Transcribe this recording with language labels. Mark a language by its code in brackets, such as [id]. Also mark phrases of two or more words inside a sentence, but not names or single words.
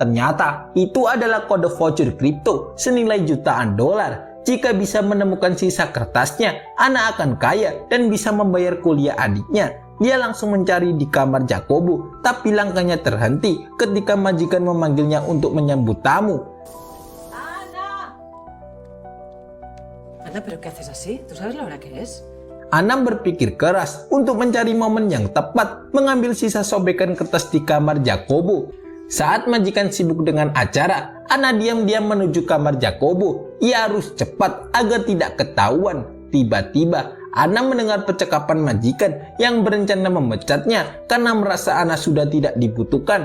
[id] Ternyata itu adalah kode voucher kripto senilai jutaan dolar. Jika bisa menemukan sisa kertasnya, Anna akan kaya dan bisa membayar kuliah adiknya. Dia langsung mencari di kamar Jacobo, tapi langkahnya terhenti ketika majikan memanggilnya untuk menyambut tamu. [es] Ana, ¿pero qué haces así? ¿Tú sabes la hora que es? [id] Anna berpikir keras untuk mencari momen yang tepat mengambil sisa sobekan kertas di kamar Jacobo. Saat majikan sibuk dengan acara, Anna diam-diam menuju kamar Jacobo. Ia harus cepat agar tidak ketahuan. Tiba-tiba, Anna mendengar percakapan majikan yang berencana memecatnya karena merasa Anna sudah tidak dibutuhkan.